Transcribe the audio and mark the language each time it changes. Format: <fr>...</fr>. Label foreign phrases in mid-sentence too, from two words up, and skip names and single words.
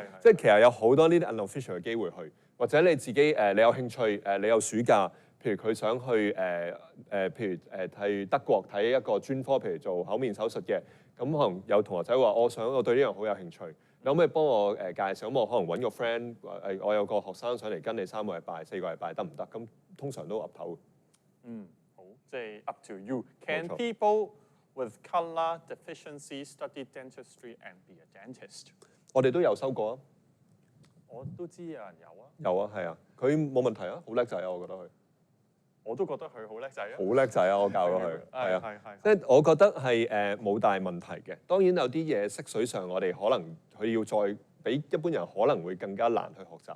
<yue>即係其實有好多呢啲 unofficial 嘅機會去，或者你自己你有興趣你有暑假，譬如佢想去譬如去德國睇一個專科，譬如做口面手術嘅，咁可能有同學仔話我對呢樣好有興趣。你可唔可以幫我介紹？咁我可能揾個 friend，我有個學生上嚟跟你3個禮拜、4個禮拜得唔得？咁通常都岌頭。好，即係</yue> <en>up to you. Can people with colour deficiency study dentistry and be a dentist？</en> <yue>我哋都有收過啊。我都知有人有啊。有啊，係啊，佢冇問題啊，好叻仔啊，我覺得佢。我都覺得佢好叻仔啊！好叻仔啊！我教咗佢，係啊，即係我覺得係冇大問題嘅。當然有啲嘢識水上，我哋可能佢要再比一般人可能會更加難去學習。</yue>